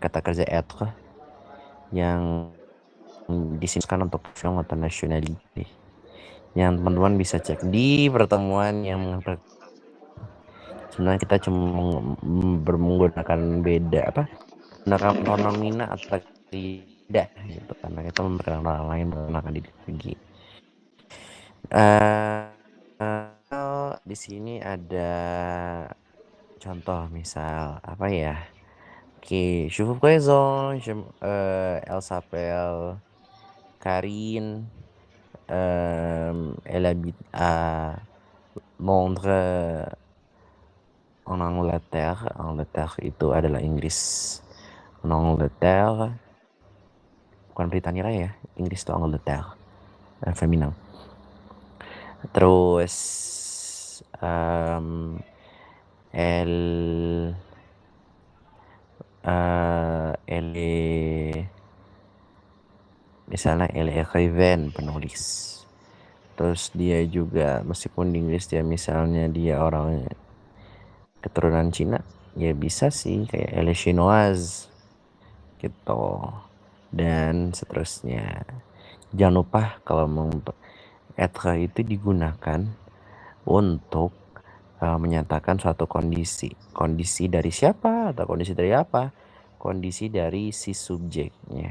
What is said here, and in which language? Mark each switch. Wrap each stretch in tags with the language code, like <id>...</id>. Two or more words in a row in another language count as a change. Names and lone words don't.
<id>kata kerja être yang disebutkan untuk film atau nationality, yang teman-teman bisa cek di pertemuan yang sebenarnya kita cuma menggunakan menggunakan pronomina atau tidak gitu, karena kita memperkenalkan orang lain menggunakan diri lagi. Di sini ada contoh misal apa ya? Oke,</id> <fr>je vous présente, elle s'appelle Karine, elle habite à Londres, en Angleterre.</fr> <id>Angleterre itu adalah Inggris.</id> <fr>En Angleterre,</fr> <id>bukan Britania Raya ya, Inggris itu Angleterre, feminin.</id> <fr>Terus elle est misalnya elle est écrivaine,</fr> <id>penulis. Terus dia juga meskipun di Inggris dia misalnya dia orang keturunan Cina, ya bisa sih kayak</id> <fr>elle est chinoise</fr> <id>gitu, dan seterusnya. Jangan lupa kalau être itu digunakan untuk menyatakan suatu kondisi. Kondisi dari siapa atau kondisi dari apa? Kondisi dari si subjeknya.</id>